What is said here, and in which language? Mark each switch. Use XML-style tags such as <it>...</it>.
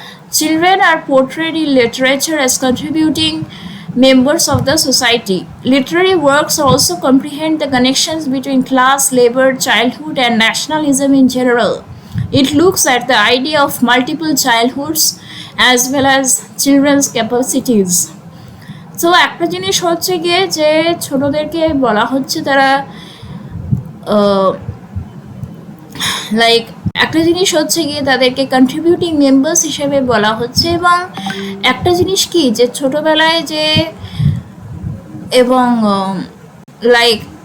<en>Children are portrayed in literature as contributing members of the society. Literary works also comprehend the connections between class, labor, childhood and nationalism in general. It looks at the idea of multiple childhoods as well as children's capacities.</en> <bn>So একটা জিনিস হচ্ছে গিয়ে যে ছোটদেরকে বলা হচ্ছে তারা like একটা জিনিস হচ্ছে গিয়ে তাদেরকে কন্ট্রিবিউটিং মেম্বার্স হিসেবে বলা হচ্ছে। এবং একটা জিনিস কি যে ছোটবেলায় যে এবং লাইক</bn>